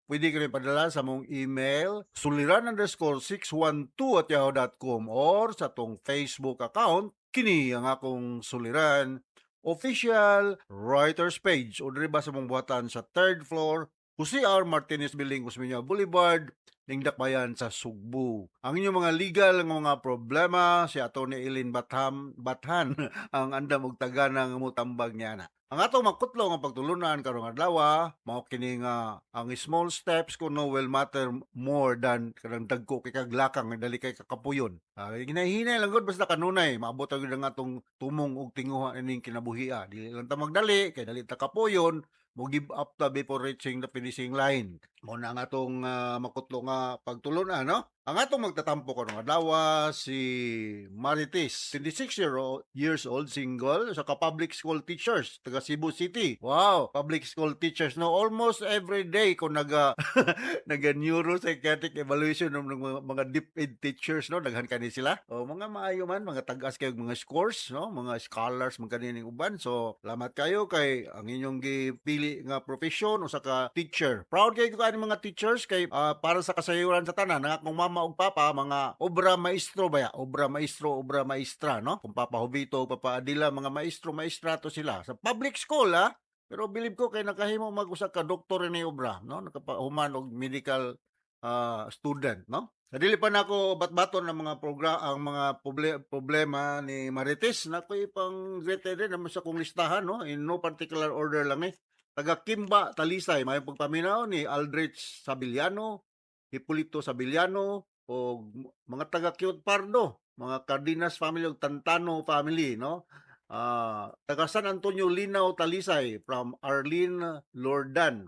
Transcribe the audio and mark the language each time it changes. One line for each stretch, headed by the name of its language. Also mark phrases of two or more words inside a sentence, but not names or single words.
Cebuano: Pwede ka rin padala sa mong email suliran_612@yahoo.com or sa tong Facebook account, kini ang akong suliran official writers page o diri ba sa mong buhatan sa 3rd floor, Jose R. Martinez Building, Usmeña Boulevard, Lingdakbayan sa Sugbo. Ang inyong mga legal ng mga problema, si Atty. Eileen Bathan ang andam og taganang mutambag niya na. Ang atong makutlo nga pagtulunan karong adlaw, mao kini nga ang
English: small steps
Cebuano: kuno
English: will matter more than
Cebuano: kanang dagko kay kaglakang nga dali kay kakapuyon. Ginahinay lang gud basta kanunay maabot ang nga atong tumong og tinguha ining kinabuhia. Dili lang ta magdali kay dali ta kapuyon, mo
English: give up
Cebuano: ta
English: before reaching the finishing line.
Cebuano: Mo na ang atong makutlo nga pagtulunan, no? Ang atong magtatampo karong adlaw si Marites,
English: 26 years old,
Cebuano: single, sa
English: public school teachers
Cebuano: taga Cebu City.
English: Wow, public school teachers no, almost every day
Cebuano: ko naga
English: neuropsychiatric evaluation
Cebuano: ng mga
English: deep ed teachers,
Cebuano: no, daghan kani sila. O mga maayo man, mga tagas kay mga scores, no, mga scholars man kanining uban. So, salamat kayo kay ang inyong gipili nga profession usa ka teacher. Proud kay ka ni mga teachers kay para sa kasayuran sa tanan nga kung mama ug papa mga
Spanish: obra maestro
Cebuano: ba ya?
Spanish: Obra maestro, obra maestra,
Cebuano: no? Kung papa Hubito, papa Adila, mga maestro, maestrato sila sa public school Pero believe ko kay nakahimo mag-usa ka doktor ni obra, no? Nakapahuman og medical student, no? Dili pa nako batbaton ng mga ang mga problema ni Marites na ko'y pang greater din naman sa kong listahan, no?
English: In no particular order
Cebuano: lang taga Kimba, Talisay, may pagpaminaw ni Aldrich Sabiliano, Hipolito Sabiliano, o mga taga Kiot Pardo, mga Cardenas family o Tantano family, no? Taga San Antonio, Linao, Talisay, from Arlene Lordan.